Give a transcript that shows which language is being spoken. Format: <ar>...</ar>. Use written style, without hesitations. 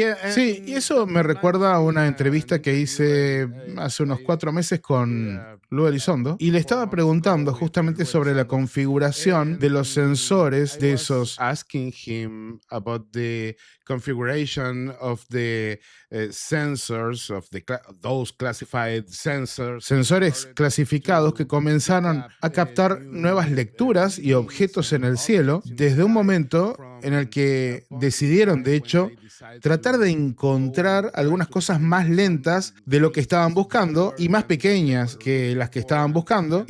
<es>Sí, y eso me recuerda a una entrevista que hice hace unos 4 meses con Lou Elizondo y le estaba preguntando justamente sobre la configuración de los sensores de esos.</es> <en>Asking him about the configuration of the sensors, of those classified sensors.</en> <es>Sensores clasificados que comenzaron a captar nuevas lecturas y objetos en el cielo desde un momento en el que decidieron, de hecho, tratar de encontrar algunas cosas más lentas de lo que estaban buscando y más pequeñas que las que estaban buscando.</es>